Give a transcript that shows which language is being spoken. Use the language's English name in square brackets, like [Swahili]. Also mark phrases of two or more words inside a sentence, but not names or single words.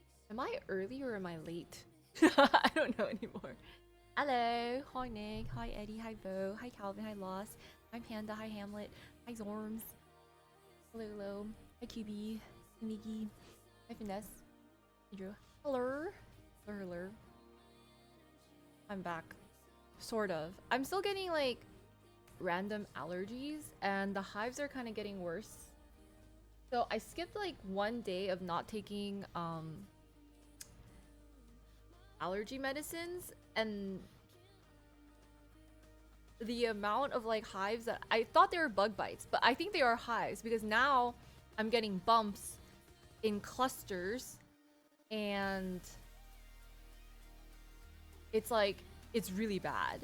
[English] Am I early or am I late? I don't know anymore. Hello, hi Nick, hi Eddie, hi Bo, hi Calvin, hi Lost, hi Panda, hi Hamlet, hi Zorms, hello, hello, hi QB, hi Miggy, hi Finesse, hi Drew, hello, hello, hello. I'm back, sort of. I'm still getting like random allergies, and the hives are kind of getting worse. So I skipped like one day of not taking allergy medicines, and the amount of like hives that I thought they were bug bites, but I think they are hives because now I'm getting bumps in clusters, and it's like it's really bad.